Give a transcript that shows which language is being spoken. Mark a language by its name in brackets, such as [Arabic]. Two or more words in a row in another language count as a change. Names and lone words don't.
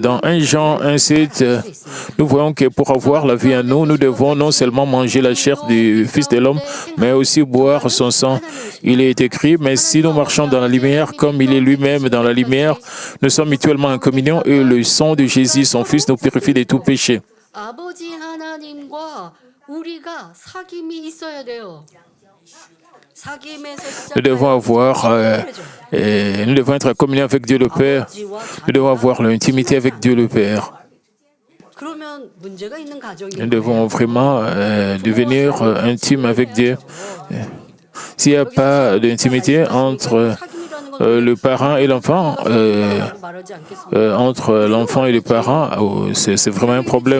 [French] Dans 1 Jean 1,7, nous voyons que pour avoir la vie en nous, nous devons non seulement manger la chair du Fils de l'homme, mais aussi boire son sang. Il est écrit, mais si nous marchons dans la lumière, comme il est lui-même dans la lumière, nous sommes mutuellement en communion et le sang de Jésus, son Fils, nous purifie de tout péché. [Korean] 아버지 하나님과 우리가 사귐이 있어야 돼요. [French] Nous devons nous devons être en communion avec Dieu le Père. Nous devons avoir l'intimité avec Dieu le Père. Nous devons vraiment devenir intimes avec Dieu. S'il n'y a pas d'intimité entre le parent et l'enfant, entre l'enfant et les parents, c'est vraiment un problème.